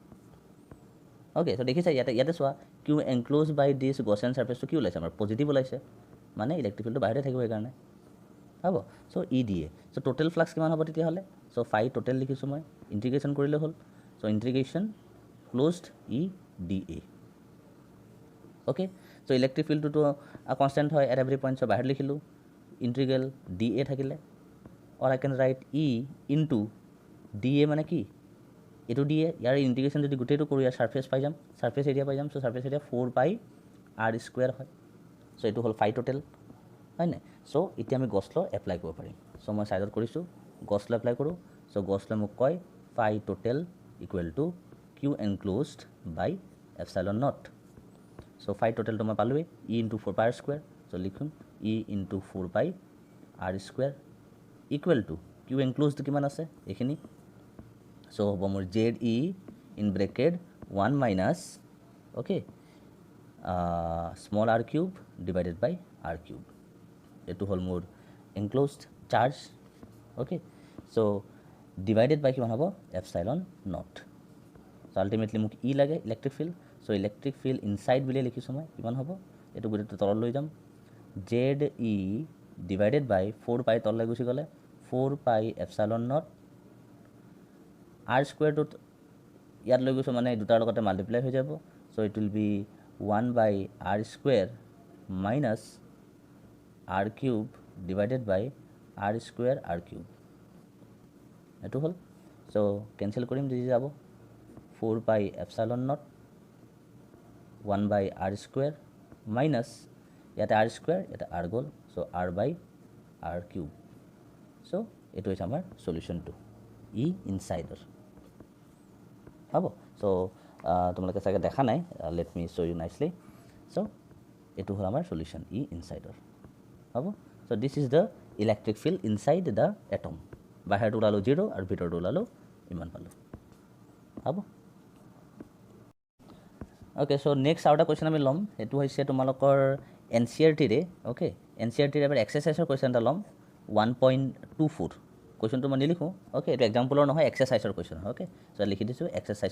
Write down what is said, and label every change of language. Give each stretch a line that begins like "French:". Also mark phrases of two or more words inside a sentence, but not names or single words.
English: okay so'
Assamese: দেখিছে ইয়াতে চোৱা
English: q enclosed by this Gaussian surface
Assamese: কি ওলাইছে আমাৰ পজিটিভ ওলাইছে মানে
English: electric field
Assamese: বাহিৰতে থাকিব সেইকাৰণে হ'ব চ'
English: E dA so total flux
Assamese: কিমান হ'ব তেতিয়াহ'লে
English: so phi total
Assamese: লিখিছোঁ মই ইণ্টিগ্ৰেশ্যন কৰিলে হ'ল
English: so integration closed E dA okay so electric field
Assamese: কনষ্টেণ্ট হয়
English: at every point so'
Assamese: বাহিৰত লিখিলোঁ
English: integral dA
Assamese: থাকিলে
English: or I can write E into dA
Assamese: মানে কি এইটো dA ইয়াৰ ইন্টিগ্ৰেশ্যন যদি গোটেইটো কৰোঁ ইয়াৰ সাৰফেচ পাই যাম
English: surface area
Assamese: পাই যাম
English: so surface area 4 pi r square
Assamese: হয় সো এইটো হল ফাই টোটাল হয় না সো এতিয়া আমি
English: Gauss law apply
Assamese: কৰিব পাৰিম সো মই সাইডত কৰিছো
English: Gauss law apply
Assamese: কৰো
English: so Gauss law
Assamese: মোক কয়
English: phi total equal to q enclosed by epsilon naught so phi total
Assamese: তো মই পালোৱে
English: e into 4 pi r square
Assamese: সো লিখুন
English: e into 4 pi r square equal to q enclosed
Assamese: কিমান আছে এখিনি সো হ'ব মোৰ
English: ze in bracket 1 minus okay small r cube divided by r cube
Assamese: এটো হল মোৰ
English: enclosed charge okay so divided by
Assamese: কিমান হ'ব
English: epsilon naught so ultimately
Assamese: মোক e লাগে
English: electric field so electric field inside
Assamese: বুলি লিখিছো মই কিমান হ'ব এটো গুটেটো তল লৈ যাম
English: ze divided by 4 pi
Assamese: তললৈ গুছি গলে
English: 4 pi epsilon naught r square
Assamese: to ইয়াত লৈ গৈছো মানে দুটাৰ লগতে মাল্টিপ্লাই হৈ যাব
English: so it will be 1 by r square minus r cube divided by r square r cube
Assamese: এটো হল সো ক্যান্সেল কৰিম দি যাব
English: 4 pi epsilon naught 1 by r square minus
Assamese: ইয়াতে r square এটা r গল সো
English: r by r cube
Assamese: সো এটো হৈছে আমাৰ
English: solution to e inside
Assamese: হ'ব সো তোমালোকে চাগে দেখা নাই
English: let me show you nicely so
Assamese: এটো হল আমাৰ
English: solution e inside
Assamese: হ'ব সো
English: this is the electric field inside the atom
Assamese: বাহিৰত ওলালো 0 আৰু ভিতৰত ওলালো ইমান পালো হ'ব
English: okay so next
Assamese: আউটা কোৱেশ্চন আমি লম এটো হৈছে তোমালোকৰ এনসিআরটি ৰে ওকে এনসিআরটি ৰে এবাৰ
English: exercise question
Assamese: এটা লম 1.24 কোৱেশ্চনটো মই লিখো ওকে এটো এক্সাম্পলৰ নহয়
English: exercise question okay so
Assamese: লিখি দিছো এক্সাৰসাইজ